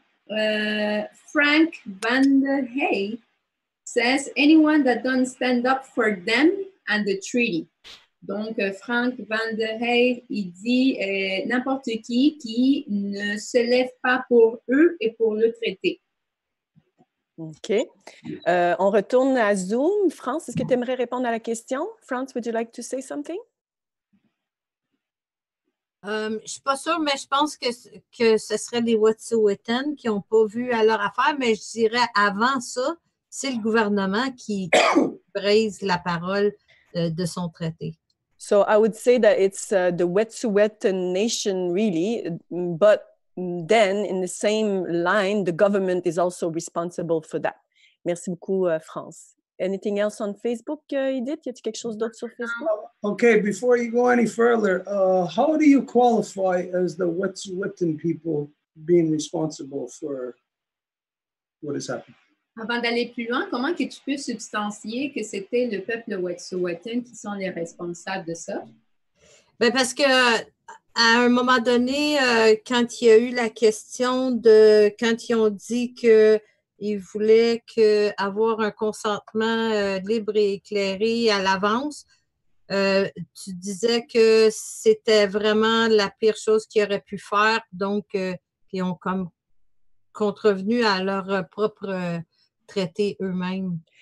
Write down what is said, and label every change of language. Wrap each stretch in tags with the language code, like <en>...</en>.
<en>Frank Van der Hey says, anyone that don't stand up for them and the treaty.</en> <fr>Donc, Frank Van der Hey, il dit n'importe qui ne se lève pas pour eux et pour le traité. OK. On retourne à Zoom. France, est-ce que tu aimerais répondre à la question?</fr> <en>France, would you like to say something?</en> <fr>Je ne suis pas sûre, mais je pense que ce serait les Wet'suwet'en qui n'ont pas vu à leur affaire, mais je dirais avant ça, c'est le gouvernement qui brise la parole de son traité.</fr> <en>So I would say that it's the Wet'suwet'en nation really, but then in the same line, the government is also responsible for that.</en> <fr>Merci beaucoup,</fr> <en>France. Anything else on Facebook, Edith?</en> <fr>Y a-t-il quelque chose d'autre sur Facebook?</fr> <en>Okay, before you go any further, how do you qualify as the Wet'suwet'en people being responsible for what has happened?</en> <fr>Avant d'aller plus loin, comment que tu peux substantier que c'était le peuple Wet'suwet'en qui sont les responsables de ça? Bien, parce que à un moment donné, quand il y a eu la question de quand ils ont dit qu'ils voulaient avoir un consentement libre et éclairé à l'avance, tu disais que c'était vraiment la pire chose qu'ils auraient pu faire, donc ils ont comme contrevenu à leur propre traité eux-mêmes.</fr>